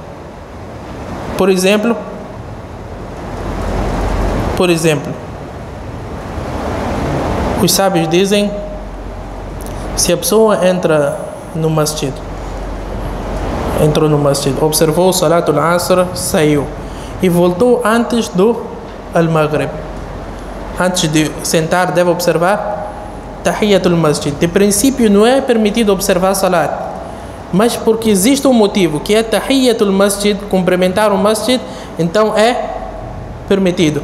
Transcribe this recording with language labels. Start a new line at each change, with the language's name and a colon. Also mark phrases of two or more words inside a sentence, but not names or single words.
Portuguese: Por exemplo, os sábios dizem, se a pessoa entrou no masjid, observou o
Arabic: صلاة العصر,
Portuguese: saiu e voltou antes do al-Maghrib. Antes de sentar, deve observar
Arabic: تحية المسجد.
Portuguese: De princípio, não é permitido observar Salat, mas porque existe um motivo, que é
Arabic: تحية المسجد,
Portuguese: cumprimentar o Masjid, então é permitido.